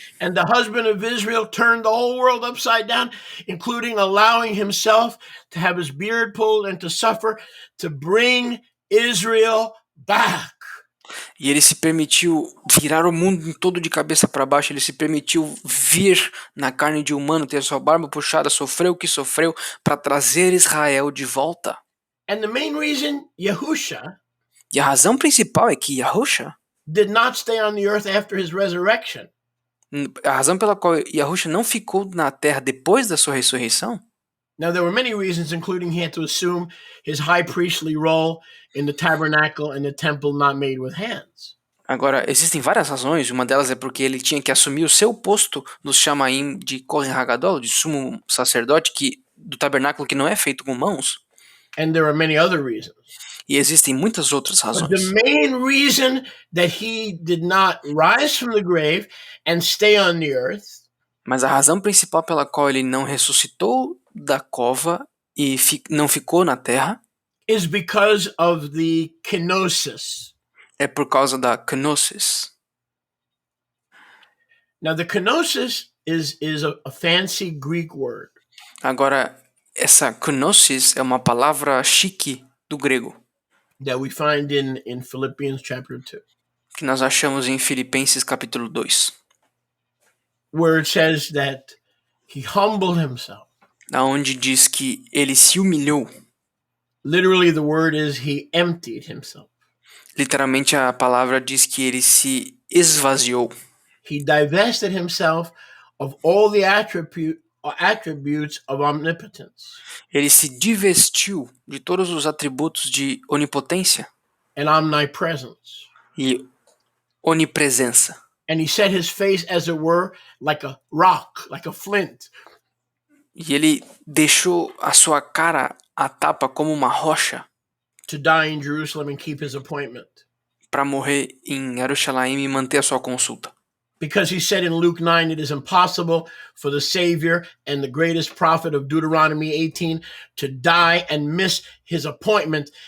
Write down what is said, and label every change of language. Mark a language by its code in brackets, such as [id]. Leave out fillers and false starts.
[en] And the husband of Israel turned the whole world upside down, including allowing himself to have his beard pulled and to suffer to bring Israel back. [pt] E ele se permitiu virar o mundo todo de cabeça para baixo. Ele se permitiu vir na carne de humano, ter sua barba puxada, sofreu o que sofreu para trazer Israel de volta. [en] And the main reason Yahusha [pt] E a razão principal é que Yahusha [en] did not stay on the earth after his resurrection. [pt] A razão pela qual Yahusha não ficou na terra depois da sua ressurreição. [en] Now there were many reasons, including he had to assume his high priestly role in the tabernacle and the temple not made with hands. [pt] Agora, existem várias razões. Uma delas é porque ele tinha que assumir o seu posto no Shamaim de Kohen Hagadol, de sumo sacerdote do tabernáculo que não é feito com mãos. [en] And there are many other reasons. [pt] E existem muitas outras [en] But the [pt] razões. [en] main reason that he did not rise from the grave and stay on the earth [pt] Mas a razão principal pela qual ele não ressuscitou da cova e não ficou na terra [en] is because of the kenosis. [pt] é por causa da kenosis. [en] Now, the kenosis is a fancy Greek word [pt] Agora, essa kenosis é uma palavra chique do grego, [en] that we find in Philippians chapter 2, [pt] que nós achamos em Filipenses capítulo 2, [en] where it says that he humbled himself. [pt] onde diz que ele se humilhou. [en] Literally, the word is he emptied himself. [pt] Literalmente a palavra diz que ele se esvaziou. [en] He divested himself of all the attributes of omnipotence [pt] Ele se divestiu de todos os atributos de onipotência [en] and omnipresence. [pt] e onipresença. [en] And he set his face, as it were, like a rock, like a flint. [pt] E ele deixou a sua cara a tapa como uma rocha [en] To die in Jerusalem and keep his appointment. [pt] para morrer em Jerusalém e manter a sua consulta. [en] Because he said in Luke 9, it is impossible for the Savior and the greatest prophet of Deuteronomy 18 to die and miss his appointment.